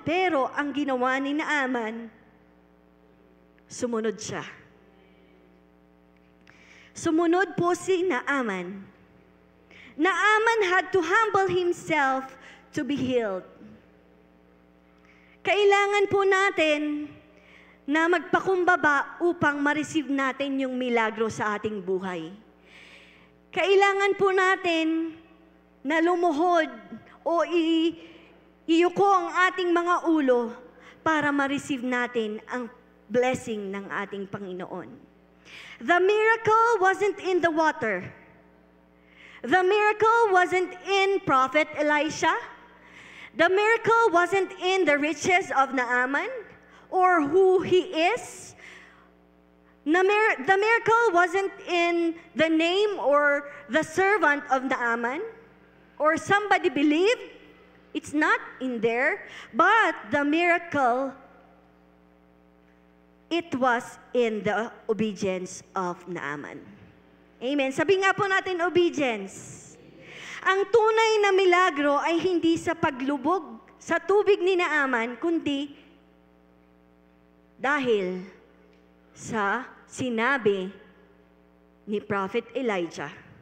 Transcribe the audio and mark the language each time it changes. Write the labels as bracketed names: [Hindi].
[Filipino] Pero ang ginawa ni Naaman, sumunod siya. Sumunod po si Naaman. [English] Naaman had to humble himself to be healed. [Filipino] Kailangan po natin na magpakumbaba upang ma-receive natin yung milagro sa ating buhay. Kailangan po natin na lumuhod o iyuko ang ating mga ulo para ma-receive natin ang blessing ng ating Panginoon. [English] The miracle wasn't in the water. The miracle wasn't in Prophet Elisha. The miracle wasn't in the riches of Naaman or who he is. The miracle wasn't in the name or the servant of Naaman or somebody believed. It's not in there. But the miracle, it was in the obedience of Naaman. [Filipino] Amen. Sabi nga po natin, obedience. Ang tunay na milagro ay hindi sa paglubog sa tubig ni Naaman, kundi dahil sa sinabi ni Prophet Elijah.